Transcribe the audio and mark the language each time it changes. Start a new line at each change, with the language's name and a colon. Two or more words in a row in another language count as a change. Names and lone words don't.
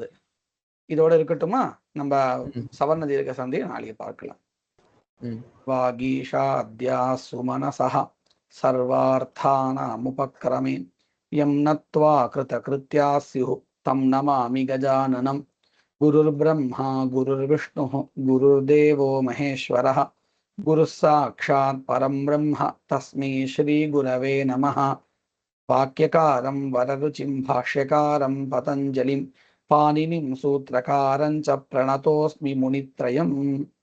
Tamil: இதோட இருக்கட்டுமா? நம்ம சவர்ண தீர்க்க சந்தி நாளைக்கு பார்க்கலாம்.
Sanskrit: वागीशा आद्याः सुमनसः सर्वार्थानामुपक्रमे यं नत्वा कृतकृत्याः स्युः तं नमामि गजाननम्. गुरुर् ब्रह्मा गुरुर् विष्णुः गुरुर्देवो महेश्वरः गुरुः साक्षात् परं ब्रह्म तस्मै श्री गुरवे नमः. वाक्यकारं वररुचिं भाष्यकारं पतञ्जलिं पाणिनिं सूत्रकारं च प्रणतोऽस्मि मुनित्रयम्.